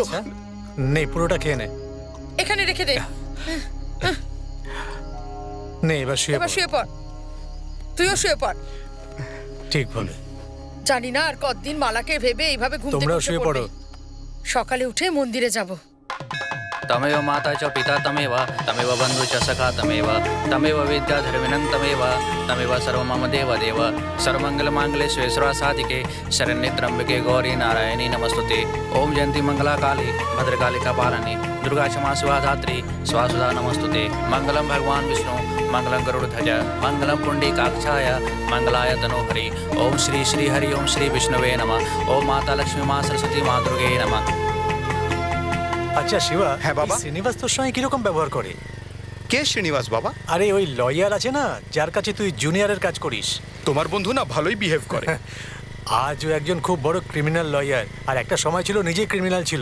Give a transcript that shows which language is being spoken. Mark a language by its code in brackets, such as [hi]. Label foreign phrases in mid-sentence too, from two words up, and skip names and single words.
[bn] নেই, পুরোটা খেয়ে নে। এখানে রেখে দে। নে, এবার শুয়ে পড়। তুইও শুয়ে পড়। ঠিক বলে। জানি না আর কতদিন মালাকে ভেবে এইভাবে ঘুম থেকে তোমরাও শুয়ে পড়ো। সকালে উঠে মন্দিরে যাব। [sa] तमेव माता च पिता तमेव तमेव बन्धु च सखा तमेव विद्याधर्मिणं तमेव सर्वं मम देव सर्वमङ्गलमाङ्गल्ये शिवे सर्वासाधिके शरण्ये त्र्यम्बके गौरी नारायणी नमस्तुते। ओम जयन्ती मंगलाकाली भद्रकाली कपालिनी दुर्गा क्षमा शिवा धात्री स्वासुधा नमस्तुते। मंगलम भगवान विष्णु मंगलम गरुड़ध्वज मंगलम पुंडरीकाक्षाय मंगलाय तनोहरि। ओम श्री श्री हरि ओम श्री विष्णुवे नमः। ओम माता लक्ष्मी माँ सरस्वती माँ दुर्गे नमः। [bn] আচ্ছা শিবা, হ্যাঁ বাবা। শ্রীনিবাস তোর সঙ্গে কিরকম ব্যবহার করে? কে শ্রীনিবাস বাবা? আরে ওই লয়ার আছে না, যার কাছে তুই জুনিয়রের কাজ করিস। তোমার বন্ধু না ভালোই বিহেভ করে। আজ ও একজন খুব বড় [en] criminal lawyer, [bn] আর একটা সময় ছিল নিজেই ক্রিমিনাল ছিল।